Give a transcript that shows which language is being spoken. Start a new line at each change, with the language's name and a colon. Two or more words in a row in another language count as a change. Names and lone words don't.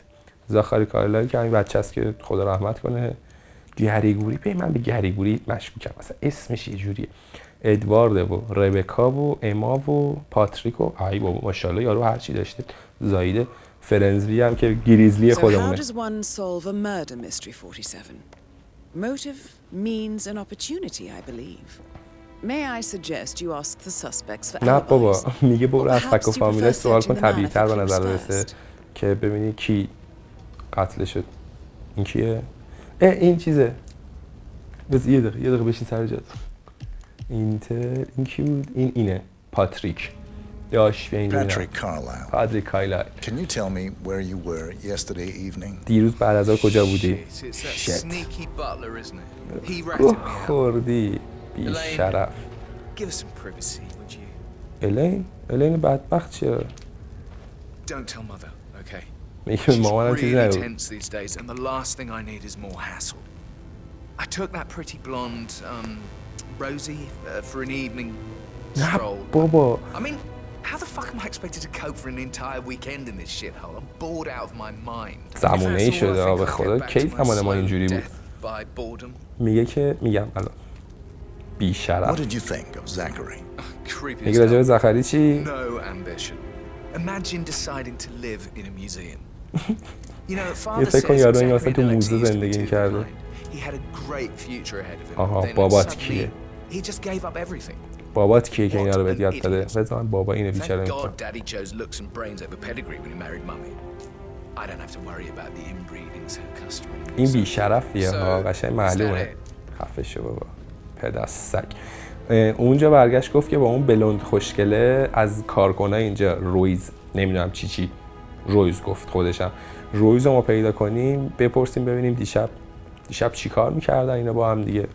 Persian: زاخاری کارلایل که همین بچه است که خدا رحمت کنه. گریگوری ببین من به گریگوری مشکوکم. مثلا اسمش یه جوریه. ادوارد و ربکا و اما و پاتریک و ای بابا ماشاءالله یارو هر چی داشته. زایده فرنزبی هم که گریزلی خودمونه.
English: So how does one solve a murder mystery, 47? Motive, means and opportunity, I believe. May I suggest you ask the suspects for
Persian: نه
English: alibis?
Persian: بابا میگه برو از
English: Perhaps
Persian: فک و
English: you
Persian: فامیلا
English: prefer
Persian: سوال کن
English: searching the
Persian: طبیعی تر به
English: manor for
Persian: نظر
English: clues
Persian: برسه
English: first.
Persian: که ببینی کی قتل شد. این کیه؟ این چیزه. بس یه دقیقه بشین سر جات. این کی بود؟ اینه پاتریک. داش بیا اینجا. پاتریک کارلایل.
English: Can you tell me where you were yesterday evening?
Persian: دیروز بعد از کجا بودی؟
English: Shit. Sneaky butler, isn't it? He ratted
Persian: گوه
English: me out.
Persian: خوردی بی شرف.
English: Give us some privacy, would you?
Persian: الین بدبخت چیه؟
English: Don't tell mother, okay?
Persian: میگه
English: She's
Persian: مامانم چیزی
English: really
Persian: نگو.
English: tense these days, and the last thing I need is more hassle. I took that pretty blonde, Rosie, for an evening stroll.
Persian: بابا
English: I mean, how the fuck am I expected to cope for an entire weekend in this shithole? I'm bored out of my mind.
Persian: زمونه ای شده به خدا کی زمان ما اینجوری بود.
English: By boredom.
Persian: میگم الان بی
English: What
Persian: شرف.
English: did you think of Zachary? Creepy as
Persian: میگه راجع به
English: hell.
Persian: زخری چی؟
English: No ambition. Imagine deciding to live in a museum. You know, father
Persian: یه فکر کن
English: says
Persian: یارو این
English: Zachary
Persian: واسه تو
English: and
Persian: موزه
English: Alexei used to be
Persian: زندگی
English: too
Persian: می‌کرده.
English: behind. He had a great future ahead of him.
Persian: آها
English: Then
Persian: بابات
English: suddenly,
Persian: کیه؟
English: he just gave up everything.
Persian: بابات کیه که اینا رو
English: What
Persian: بهت
English: an
Persian: یاد داده؟
English: idiot.
Persian: بذار من بابا اینو بیچاره
English: Thank
Persian: میکنم.
English: God Daddy chose looks and brains over pedigree when he married Mummy. I don't have to worry about the inbreeding so customary.
Persian: این بی شرفیه ها
English: So,
Persian: قشنگ
English: is
Persian: معلومه.
English: that it?
Persian: خفه شو بابا. پدسگ. اونجا برگشت گفت که با اون بلوند خوشگله از کارکنای اینجا رویز نمیدونم چی رویز گفت خودشم رویز رو ما پیدا کنیم بپرسیم ببینیم دیشب چی کار میکردن اینا با هم دیگه.